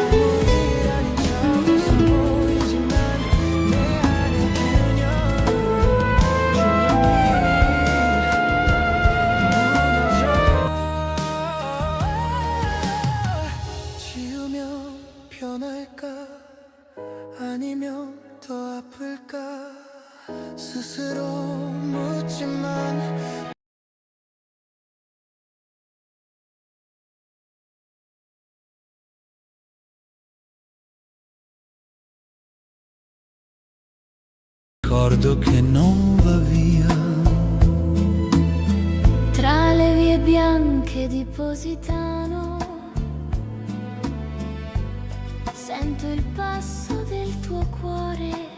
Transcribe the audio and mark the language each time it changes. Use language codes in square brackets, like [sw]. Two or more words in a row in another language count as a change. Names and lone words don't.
[ko] 아무리 아닌 척해서 보이지만 내 안에 그녀는 조용히 무너져. 지우면 변할까? 아니면 더 아플까? 스스로 묻지만 [it] Ricordo che non va via. Tra le vie bianche di Positano sento il passo del tuo cuore.